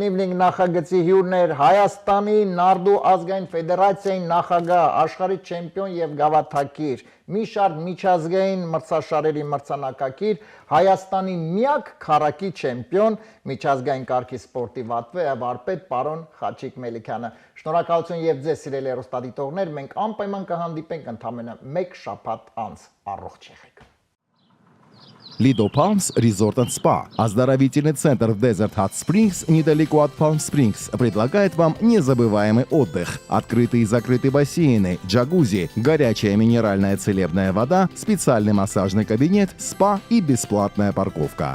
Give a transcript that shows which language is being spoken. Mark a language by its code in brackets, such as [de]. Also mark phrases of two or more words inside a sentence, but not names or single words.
[hy] Evening նախագծի հյուրներ Հայաստանի Նարդու ազգային ֆեդերացիայի նախագահ, աշխարհի չեմպիոն եւ գավաթակիր, մի շարք միջազգային մրցաշարերի մրցանակակիր, Հայաստանի միակ քառակի չեմպիոն, միջազգային կարգի սպորտի վարպետ պարոն Խաչիկ Մելիքյանը։ Շնորհակալություն եւ ձեզ սիրելի հեռուստադիտողներ, մենք անպայման կհանդիպենք ընդամենը 1 շաբաթ անց։ Առողջ եղեք։ [ru] Lido Palms Resort and Spa. Оздоровительный центр в Desert Hot Springs, недалеко от Palm Springs, предлагает вам незабываемый отдых. Открытые и закрытые бассейны, джакузи, горячая минеральная целебная вода, специальный массажный кабинет, спа и бесплатная парковка.